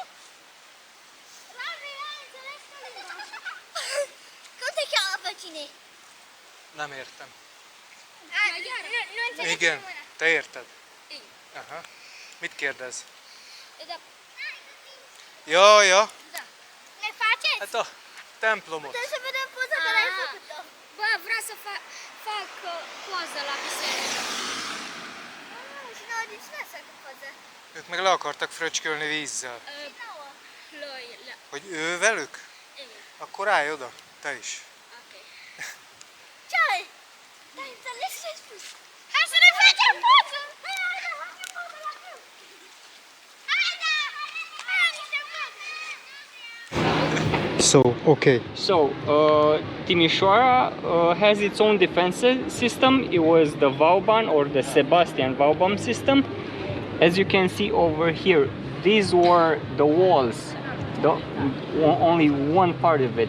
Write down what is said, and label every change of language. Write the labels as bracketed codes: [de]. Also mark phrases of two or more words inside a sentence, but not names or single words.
[hu] Nem értem. Igen, te érted? Aha. Mit kérdez? Ja. Hát a templomot. [ro] Vreau să fac poză la biserică. Și noi de cine să facă poză? [hu] Ők meg le akartak fröcskölni vízzel. [ro] Plăile. [hu] Hogy ő velük? Akkor állj oda, te is. Ok. [ro] Ce-ai? Dar înțeles ce ai spus? Hai să ne facem poză! Haide, facem poză la film! Haide! Hai, niște poze! [en] So, okay. So, Timișoara has its own defense system. It was the Vauban or the Sebastian Vauban system. As you can see over here, these were the walls. Only one part of it.